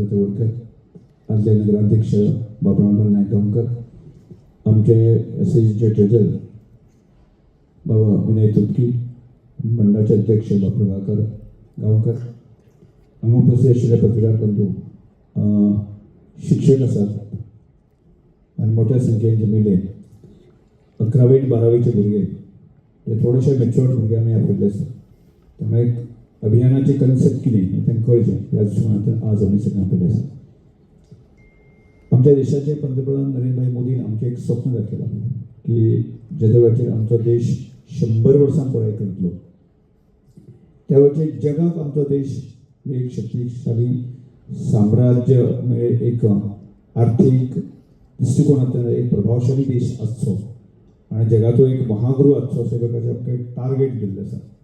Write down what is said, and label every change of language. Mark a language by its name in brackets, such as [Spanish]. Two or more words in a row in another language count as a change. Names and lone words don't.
[Konkani] तवडकर, आमचे नगराध्यक्ष बाबुराव नायगावकर, आमचे SAGचे ट्रेझरर बाबा विनय तुपकी, मंडळाचे अध्यक्ष बापू गावकर, उपस्थित असलेले पत्रकार बंधू, शिक्षक असतात आणि मोठ्या संख्येने जमिले 11वी आणि 12वीचे भुरगे ते थोडेशे मॅच्युअर्ड भुरगे आमी आपयल्ले आसा. त्यामुळे अभियानाची कन्सेप्ट कितें तें कळचें ह्या दृश्टिकोनांतल्यान आज आमी सगळे आपयल्ले आसा. आमच्या देशाचे पंतप्रधान नरेंद्र भाई मोदीन आमचें एक स्वप्न दाखयलां की ज्या वेळाचेर आमचो देश 100 वर्सां पुराय करतलो त्या वेळाचेर जगाक आमचो देश एक शक्तिशाली साम्राज्य म्हणजे एक आर्थीक दृष्टिकोनांतल्यान एक प्रभावशाली देश आसचो आनी जगाचो एक महागुरू आसचो अशे प्रकारचे आमकां एक टार्गेट दिल्लें आसा.